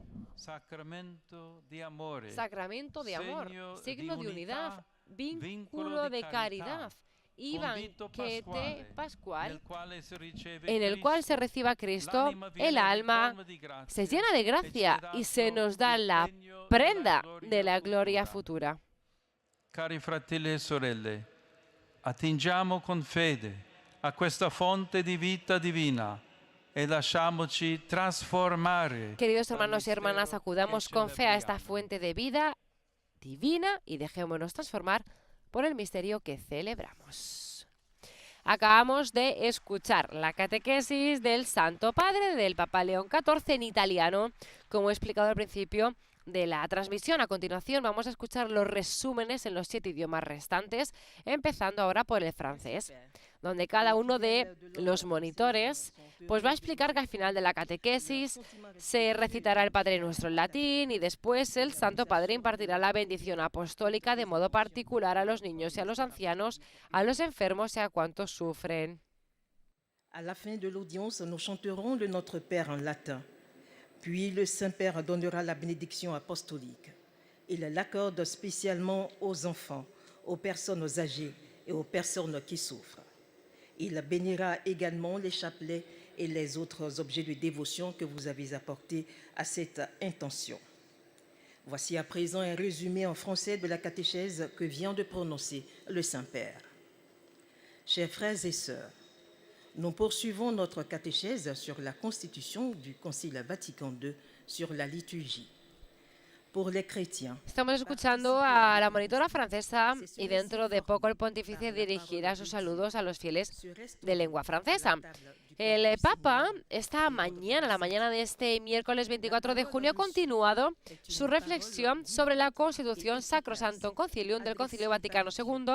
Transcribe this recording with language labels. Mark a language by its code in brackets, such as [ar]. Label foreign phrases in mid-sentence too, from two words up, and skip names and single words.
[es] Sacramento de amor, signo de unidad, vínculo de caridad y banquete pascual en el cual se recibe a Cristo, el alma se llena de gracia y se nos da la prenda de la gloria futura. [it] Cari fratelli e sorelle, attingiamo con fede a questa fonte di vita divina e lasciamoci trasformare. [es] Queridos hermanos y hermanas, acudamos con fe a esta fuente de vida divina y dejémonos transformar por el misterio que celebramos. Acabamos de escuchar la catequesis del Santo Padre del Papa León XIV en italiano, como he explicado al principio de la transmisión. A continuación vamos a escuchar los resúmenes en los 7 idiomas restantes, empezando ahora por el francés, donde cada uno de los monitores pues va a explicar que al final de la catequesis se recitará el Padre Nuestro en latín y después el Santo Padre impartirá la bendición apostólica de modo particular a los niños y a los ancianos, a los enfermos y a cuantos sufren. [fr] À la fin de l'audience, nous chanterons le Notre Père en latin. Puis le Saint-Père donnera la bénédiction apostolique. Il l'accorde spécialement aux enfants, aux personnes âgées et aux personnes qui souffrent. Il bénira également les chapelets et les autres objets de dévotion que vous avez apportés à cette intention. Voici à présent un résumé en français de la catéchèse que vient de prononcer le Saint-Père. Chers frères et sœurs, nous poursuivons notre catéchèse sur la constitution du Concile Vatican II sur la liturgie. [es] Por los cristianos. Estamos escuchando a la monitora francesa y dentro de poco el pontífice dirigirá sus saludos a los fieles de lengua francesa. El Papa esta mañana, la mañana de este miércoles 24 de junio, ha continuado su reflexión sobre la Constitución Sacrosanctum Concilium del Concilio Vaticano II.